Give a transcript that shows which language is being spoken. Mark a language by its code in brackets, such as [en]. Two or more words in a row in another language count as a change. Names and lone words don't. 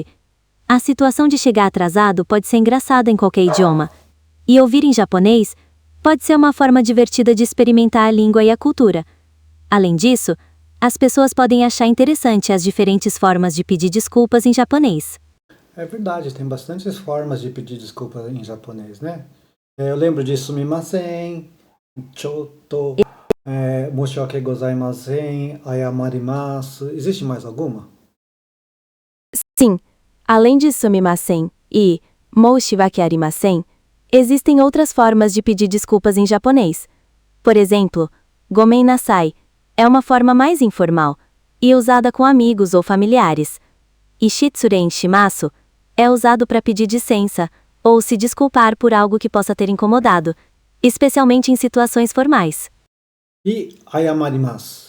[pt] A situação de chegar atrasado pode ser engraçada em qualquer idioma, e ouvir em japonês pode ser uma forma divertida de experimentar a língua e a cultura. Além disso, as pessoas podem achar interessante as diferentes formas de pedir desculpas em japonês. É verdade, tem bastantes formas de pedir desculpa em japonês, né? Eu lembro de [ja] すみません、ちょっと、申し訳ございません, [pt] ayamarimasu. Existe mais alguma? Sim, Além de sumimasen e [ja] 申し訳ありません, [pt] existem outras formas de pedir desculpas em japonês. Por exemplo, [ja] ごめんなさい [pt] é uma forma mais informal e usada com amigos ou familiares. E [ja] 失礼します [pt] é usado para pedir licença ou se desculpar por algo que possa ter incomodado, especialmente em situações formais. E ayamarimasu?